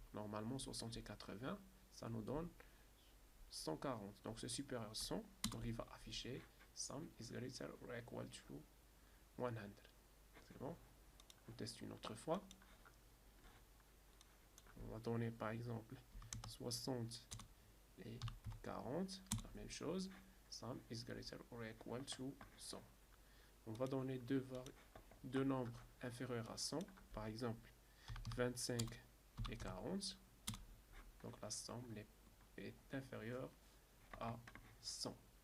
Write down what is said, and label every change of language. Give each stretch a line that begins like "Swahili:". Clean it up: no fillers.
French: Normalement, 60 et 80, ça nous donne 140. Donc, c'est supérieur à 100. Donc, il va afficher
English: sum is greater or equal to 100.
French: C'est bon? On teste une autre fois. On va donner par exemple 60 et 40, la même chose.
English: Sum is greater or equal to 100.
French: On va donner deux nombres inférieurs à 100, par exemple 25 et 40. Donc la somme est inférieure à 100.